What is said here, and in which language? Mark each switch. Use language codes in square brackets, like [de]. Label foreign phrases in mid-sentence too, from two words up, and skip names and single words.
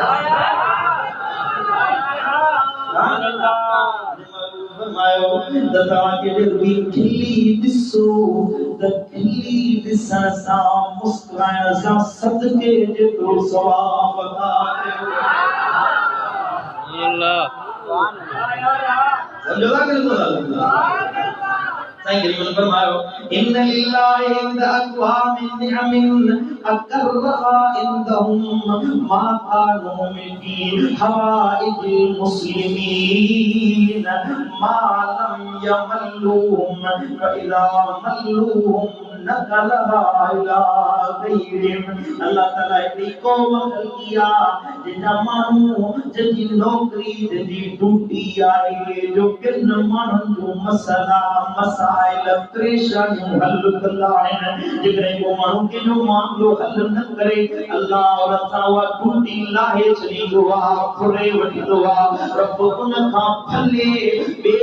[sd] फरमायो त तव्हांखे रुई खिली ॾिसो त खिली ॾिसण सां मुस्कुराइण सां सदके जेतिरो सवाब साईं गरीबन फरमायो [ar] إنّ لله عند أقوامٍ نعمٍ أقرّها عندهم ما كانوا من حوائج المسلمين ما لم يملّوهم وإذا ملّوهم نقلها إلى غيرهم. [sd] अल्लाह ताला हिकड़ी क़ौम किया जिना माण्हू जंहिंजी नौकरी जंहिंजी ड्यूटी आहे जो किन माण्हुनि जो मसला मसाइल परेशानियूं हल कंदा आहिनि। जेकॾहिं को माण्हू कंहिंजो मामलो हल न करे अल्लाह और असां उहा ड्यूटी लाहे छॾींदो आहे, फुरे वठींदो आहे, रब उन खां भले ॿिए